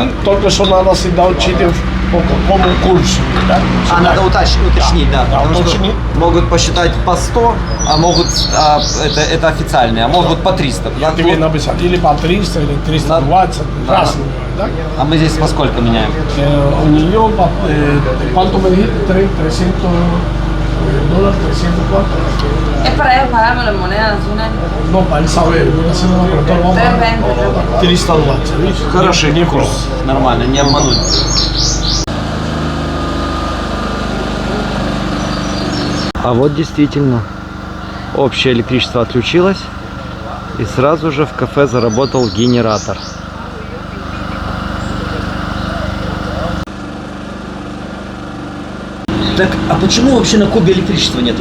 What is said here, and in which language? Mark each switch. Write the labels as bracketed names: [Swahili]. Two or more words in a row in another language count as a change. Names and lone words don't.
[Russian] И только что надо всегда учить по какому курсу. Да? Надо уточнить, да. Да, Потому что уточнить. могут посчитать по 100, а могут, это официальные, а могут по 300. Я тебе написал, или по 300, или 320, разные, да? А мы здесь по сколько меняем? У нее, [Spanish] ¿cuánto me dijiste? 300 dólares, 304. Es para ellos pagarme las monedas nacionales. No, para él saber, voy a hacer una pregunta, vamos a 320, ¿viste? [Russian] Хороший Не курс, нормально, не обмануть. А вот действительно, общее электричество отключилось, и сразу же в кафе заработал генератор. Так, а почему вообще на Кубе электричества нет?